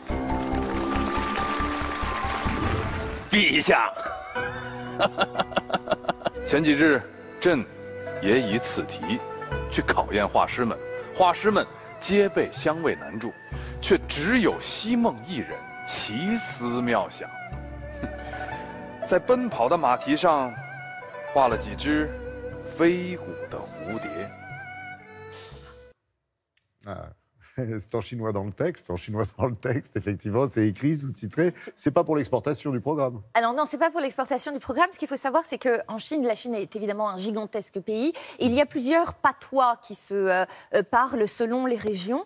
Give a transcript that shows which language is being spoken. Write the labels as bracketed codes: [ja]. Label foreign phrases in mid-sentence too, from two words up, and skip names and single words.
[zh] 陛下，前几日朕也以此题去考验画师们，画师们皆被香味难住，却只有西梦一人奇思妙想，在奔跑的马蹄上画了几只飞舞的蝴蝶。 [fr] C'est en chinois dans le texte. En chinois dans le texte, effectivement, c'est écrit, sous-titré. C'est pas pour l'exportation du programme. Alors non, c'est pas pour l'exportation du programme. Ce qu'il faut savoir, c'est qu'en Chine, la Chine est évidemment un gigantesque pays. Et il y a plusieurs patois qui se parlent selon les régions.